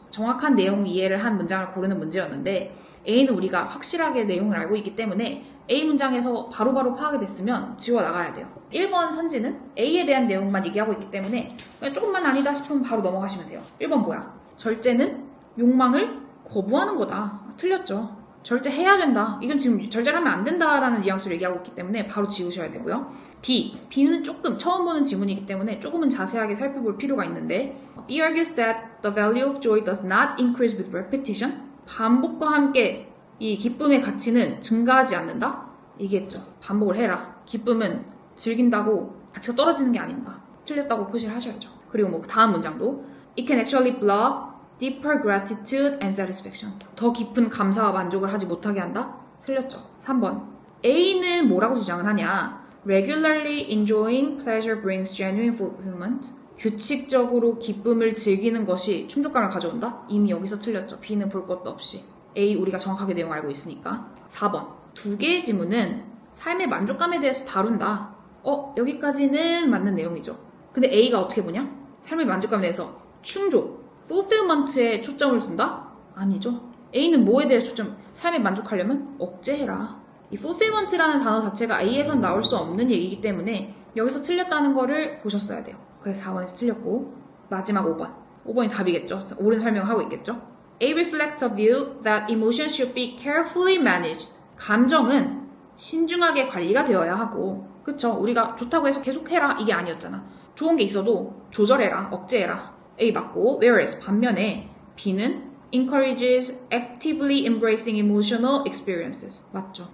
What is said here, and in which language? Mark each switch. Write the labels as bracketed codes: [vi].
[ko] 정확한 내용 이해를 한 문장을 고르는 문제였는데 A는 우리가 확실하게 내용을 알고 있기 때문에 A 문장에서 바로바로 파악이 됐으면 지워나가야 돼요. 1번 선지는 A에 대한 내용만 얘기하고 있기 때문에 그냥 조금만 아니다 싶으면 바로 넘어가시면 돼요. 1번 뭐야? 절제는 욕망을 거부하는 거다. 틀렸죠. 절제 해야 된다. 이건 지금 절제를 하면 안 된다라는 뉘앙스로 얘기하고 있기 때문에 바로 지우셔야 되고요. B는 조금 처음 보는 지문이기 때문에 조금은 자세하게 살펴볼 필요가 있는데 [en] B argues that the value of joy does not increase with repetition. [ko] 반복과 함께 이 기쁨의 가치는 증가하지 않는다? 얘기했죠. 반복을 해라. 기쁨은 즐긴다고 가치가 떨어지는 게 아니다. 틀렸다고 표시를 하셔야죠. 그리고 뭐 다음 문장도 [en] It can actually block deeper gratitude and satisfaction. [ko] 더 깊은 감사와 만족을 하지 못하게 한다? 틀렸죠. 3번 A는 뭐라고 주장을 하냐? [en] Regularly enjoying pleasure brings genuine fulfillment. [ko] 규칙적으로 기쁨을 즐기는 것이 충족감을 가져온다? 이미 여기서 틀렸죠. B는 볼 것도 없이. A 우리가 정확하게 내용 알고 있으니까. 4번 두 개의 지문은 삶의 만족감에 대해서 다룬다. 여기까지는 맞는 내용이죠. 근데 A가 어떻게 보냐? 삶의 만족감에 대해서 충족, fulfillment에 초점을 둔다? 아니죠. A는 뭐에 대해 초점? 삶에 만족하려면 억제해라. 이 fulfillment라는 단어 자체가 A에선 나올 수 없는 얘기이기 때문에 여기서 틀렸다는 거를 보셨어야 돼요. 그래서 4번에서 틀렸고 마지막 5번. 5번이 답이겠죠. 옳은 설명을 하고 있겠죠. [en] A reflects a view that emotions should be carefully managed. [ko] 감정은 신중하게 관리가 되어야 하고 그쵸? 우리가 좋다고 해서 계속해라 이게 아니었잖아. 좋은 게 있어도 조절해라, 억제해라. A 맞고 [en] whereas [ko] 반면에 B는 [en] encourages actively embracing emotional experiences. [ko] 맞죠?